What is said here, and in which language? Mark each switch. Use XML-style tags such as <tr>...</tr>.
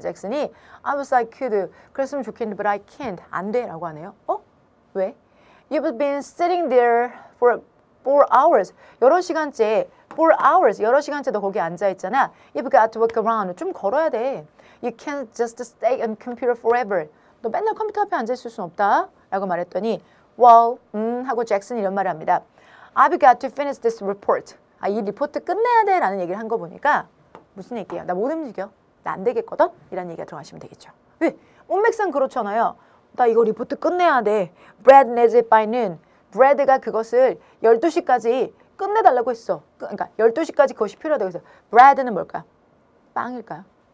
<en>잭슨이 I wish I could.</en> <ko>그랬으면 좋겠는데</ko> <en>but I can't.</en> <ko>안 돼 라고 하네요. 왜?</ko> <en>You've been sitting there for 4 hours.</en> <ko>여러 시간째 4 hours. 여러 시간째 너 거기 앉아있잖아.</ko> <en>You've got to walk around.</en> <ko>좀 걸어야 돼.</ko> <en>You can't just stay on computer forever.</en> <ko>너 맨날 컴퓨터 앞에 앉아있을 순 없다. 라고 말했더니 Well, 하고 잭슨이 이런 말을 합니다.</ko> <en>I've got to finish this report.</en> <ko>이 리포트 끝내야 돼 라는 얘기를 한 거 보니까 무슨 얘기예요? 나 못 움직여. 나 안 되겠거든? 이런 얘기가 들어가시면 되겠죠. 왜? 문맥상 그렇잖아요. 나 이거 리포트 끝내야 돼.</ko> <en>Brad needs it by noon.</en> <ko>브래드가 그것을 12시까지 끝내달라고 했어. 그러니까 12시까지 그것이 필요하다고 했어. 브래드는 뭘까? 빵일까요?</ko>